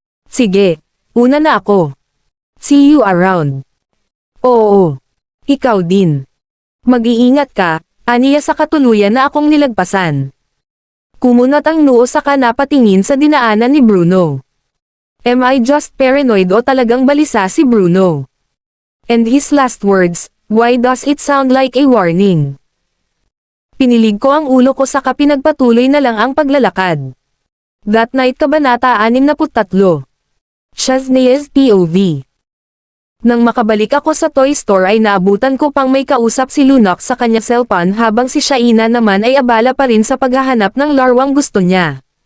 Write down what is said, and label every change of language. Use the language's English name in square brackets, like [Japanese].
[Filipino] Sige. Una na ako. [English] See you around. [Filipino] Oo. Ikaw din. Mag-iingat ka, aniya sa katuluyan na akong nilagpasan. Kumunat ang noo saka napatingin sa dinaanan ni Bruno. [English] Am I just paranoid [Filipino] o talagang balisa si Bruno? [English] And his last words, why does it sound like a warning? [Filipino] Pinilig ko ang ulo ko saka pinagpatuloy na lang ang paglalakad. [English] That night Kabanata 63. Shaznea's POV. [Filipino] Nang makabalik ako sa toy store ay naabutan ko pang may kausap si Lunox sa kanya cellphone habang si Shaina naman ay abala pa rin sa paghahanap ng larwang gusto niya.